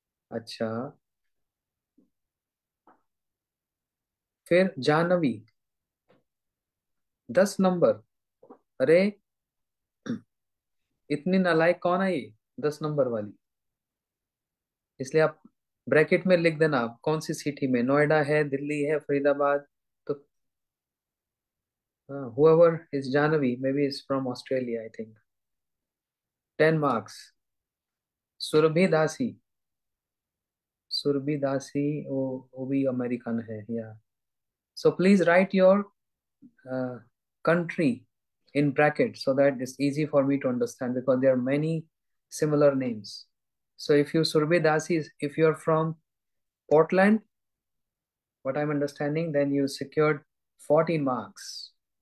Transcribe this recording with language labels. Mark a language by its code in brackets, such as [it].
[hi] अच्छा, फिर जाह्नवी 10 नंबर। अरे इतनी नालायक कौन है ये, 10 नंबर वाली। इसलिए आप ब्रैकेट में लिख देना आप कौन सी सिटी में, नोएडा है, दिल्ली है, फरीदाबाद। [en] तो whoever is Jahnavi maybe is from Australia I think। 10 marks। [hi] Surabhi दासी, सुरभि दासी, वो भी अमेरिकन है या? [en] So please write your country in bracket so that it's easy for me to understand, because there are many similar names. So if you Surbhi Dasi, if you're from Portland, what I'm understanding, then you secured 40 marks.